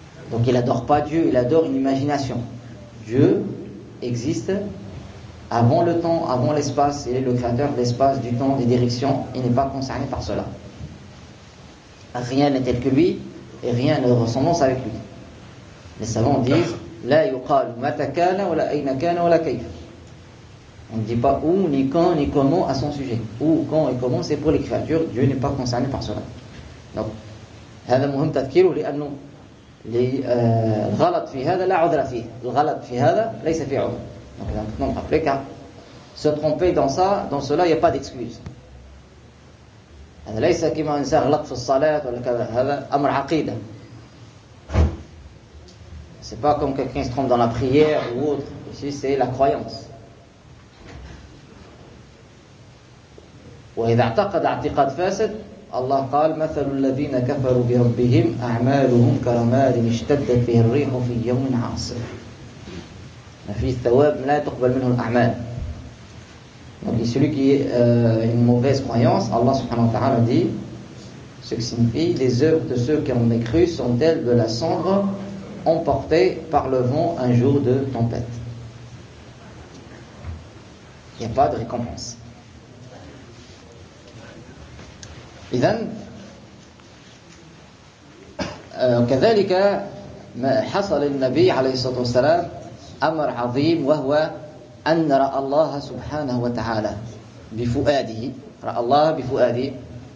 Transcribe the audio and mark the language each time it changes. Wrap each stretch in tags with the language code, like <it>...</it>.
<fr>Donc il n'adore pas Dieu, il adore une imagination. Dieu existe avant le temps, avant l'espace. Il est le créateur de l'espace, du temps, des directions. Il n'est pas concerné par cela. Rien n'est tel que lui et rien n'a de ressemblance avec lui. Les savants disent</fr> <ar>لا يقال متى كان ولا أين كان ولا كيف.</ar> <fr>On ne dit pas où, ni quand, ni comment à son sujet. Où, quand et comment, c'est pour les créatures. Dieu n'est pas concerné par cela.</fr> <ar>Donc, هذا مهم تذكيره لأنه الغلط في هذا لا عذر فيه. الغلط في هذا ليس في عذر.</ar> <fr>Donc, il y a maintenant un rappel car se tromper dans ça, dans cela, il n'y a pas d'excuse.</fr> <ar>هذا ليس كما إنسان غلط في الصلاة ولا كذا. هذا أمر عقيدة.</ar> <fr>C'est pas comme quelqu'un se trompe dans la prière ou autre. Ici, c'est la croyance.</fr> <ar>وإذا اعتقد اعتقاد فاسد الله قال مثل الذين كفروا بربهم أعمالهم كرماد اشتدت به الريح في يوم عاصف. ما في ثواب لا تقبل منه الأعمال.</ar> <fr>Donc, celui qui a une mauvaise croyance, Allah subhanahu wa ta'ala dit ce que signifie les œuvres de ceux qui ont mécru sont-elles de la cendre emporté par le vent un jour de tempête. Il n'y a pas de récompense.</fr> <ar>إذن كذلك ما حصل للنبي عليه الصلاة والسلام amr azim wa huwa an ra Allah subhanahu wa ta'ala bi fu'adihi, ra Allah bi fu'adihi.</ar>